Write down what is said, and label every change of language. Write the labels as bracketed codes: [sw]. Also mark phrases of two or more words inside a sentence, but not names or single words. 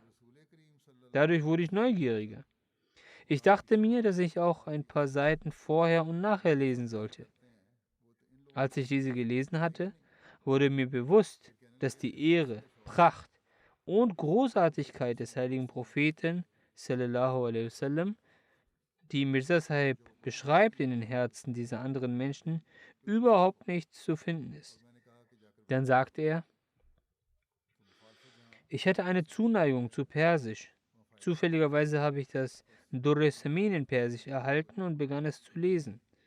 [de] Dadurch wurde ich neugieriger. Ich dachte mir, dass ich auch ein paar Seiten vorher und nachher lesen sollte. Als ich diese gelesen hatte, wurde mir bewusst, dass die Ehre, Pracht und Großartigkeit des heiligen Propheten, [ar] صلى الله عليه وسلم, [de] die Mirza Sahib beschreibt in den Herzen dieser anderen Menschen, überhaupt nicht zu finden ist. Dann sagte er, ich hätte eine Zuneigung zu Persisch. Zufälligerweise habe ich das Durr-e Samin in Persisch erhalten und begann es zu lesen.